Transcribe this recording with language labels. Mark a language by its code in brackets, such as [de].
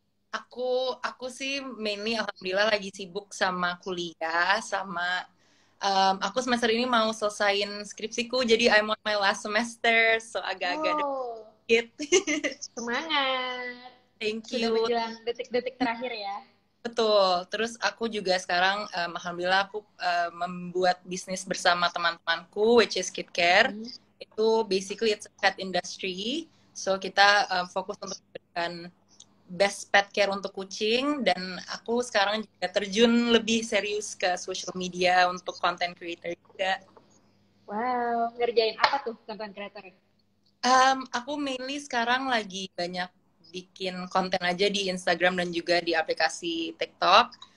[id] Aku sih mainly alhamdulillah lagi sibuk sama kuliah sama aku semester ini mau selesain skripsiku jadi [en] I'm on my last semester so [id] agak-agak Oh, dikit. semangat. [en] Thank [id] Sudah [en] you. [id] menjelang detik-detik terakhir ya. Betul. Terus aku juga sekarang alhamdulillah aku membuat bisnis bersama teman-temanku [en] which is [id] KitCare. [en] Itu basically it's a pet industry. [id] So kita fokus untuk memberikan [en] best pet care [id] untuk kucing dan aku sekarang juga terjun lebih serius ke social media untuk content creator juga. Wow, ngerjain apa tuh content creator? Aku mainly sekarang lagi banyak bikin konten aja di Instagram dan juga di aplikasi TikTok.